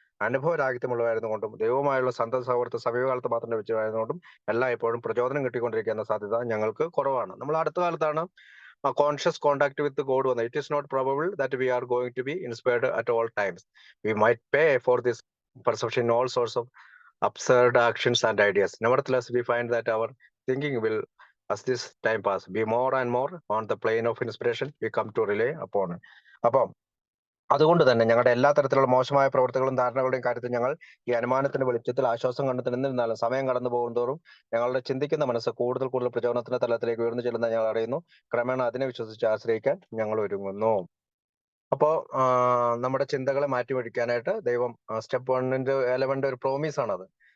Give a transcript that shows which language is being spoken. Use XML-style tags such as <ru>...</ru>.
<ml>അനുഭവരാഹിത്യമുള്ളതായിരുന്നുകൊണ്ടും ദൈവവുമായുള്ള സന്തത സൗഹൃദ സമീപകാലത്ത് മാത്രം ലഭിച്ചതായിരുന്നുകൊണ്ടും എല്ലായ്പ്പോഴും പ്രചോദനം കിട്ടിക്കൊണ്ടിരിക്കുന്ന സാധ്യത ഞങ്ങൾക്ക് കുറവാണ്. നമ്മൾ അടുത്ത കാലത്താണ്</ml> <en>Conscious contact with God വന്നത്. It is not probable that we are going to be inspired at all times. We might pay for this perception in all sorts of absurd actions and ideas. Nevertheless, we find that our thinking will, as this time pass, be more and more on the plane of inspiration we come to rely upon.</en> <ml>അപ്പം അതുകൊണ്ട് തന്നെ ഞങ്ങളുടെ എല്ലാ തരത്തിലുള്ള മോശമായ പ്രവർത്തികളും ധാരണകളുടെയും കാര്യത്തിൽ ഞങ്ങൾ ഈ അനുമാനത്തിന്റെ വെളിച്ചത്തിൽ ആശ്വാസം കണ്ടെത്തുന്നിരുന്നാലും സമയം കടന്നു പോകുന്തോറും ഞങ്ങളുടെ ചിന്തിക്കുന്ന മനസ്സ് കൂടുതൽ കൂടുതൽ പ്രചോദനത്തിന്റെ തലത്തിലേക്ക് ഉയർന്നു ചെല്ലുന്ന ഞങ്ങൾ അറിയുന്നു. ക്രമേണ അതിനെ വിശ്വസിച്ച് ആശ്രയിക്കാൻ ഞങ്ങൾ ഒരുങ്ങുന്നു. അപ്പോ നമ്മുടെ ചിന്തകളെ മാറ്റിമറിക്കാനായിട്ട് ദൈവം സ്റ്റെപ്പ് 11 ഒരു പ്രോമിസ് ആണത്.</ml>